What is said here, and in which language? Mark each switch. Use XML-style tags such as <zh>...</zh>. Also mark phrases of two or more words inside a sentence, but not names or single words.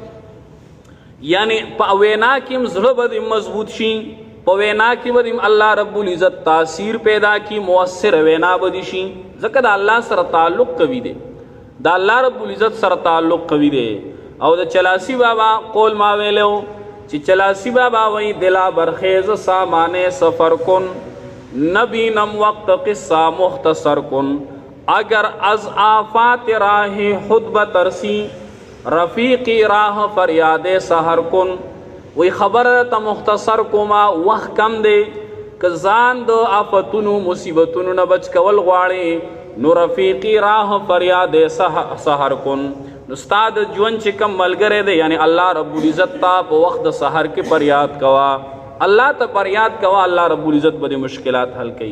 <ps>یعنی په وینا کې هم زړه به مضبوط شي، په وینا کې به الله رب العزت تاثیر پیدا کی، مؤثر وینا به دي شي، ځکه د الله سره تعلق قوي دی، د الله رب العزت سره تعلق قوي دی. او د چلاسی بابا قول ما ویلو چې چلاسی بابا وایي</ps> <fa>دلا برخیز سامانه سفر کن، نبینم وقت قصہ مختصر کن، اگر از آفات راہ خود بترسی، رفیقی راہ فریاد سحر کن.</fa> <ps>وی خبر ته مختصر کوما، وخت کم دی، که ځان د آفتونو مصیبتونو نه بچ کول غواړي، نو</ps> <fa>رفیقی راہ فریاد سحر کن.</fa> <ps>نو ستا د ژوند چې کم ملګری دی، یعنی الله رب العزت ته په وخت د سحر کې فریاد کوا، الله ته فریاد کوا، الله رب العزت به مشکلات حل کوي.</ps>